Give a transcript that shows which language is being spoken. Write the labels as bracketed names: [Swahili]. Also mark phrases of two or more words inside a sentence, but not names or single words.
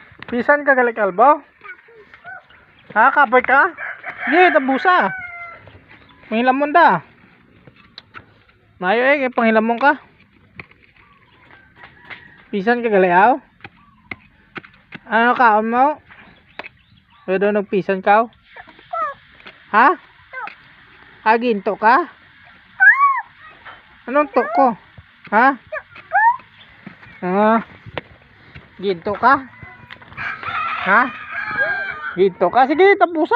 [Hiligaynon] Pisan ka gali kalbo? Ha, kapoy ka? Sige, tabusa. Panghilamon da. Mayo kay panghilamon ka. Pisan ka gali aw? Ano kaon mo? Pwede nagpisan ka? Ha? Ginto ka? Anong to ko? Ha? Ginto ka? Ha? Ginto ka? Sige, tapusa.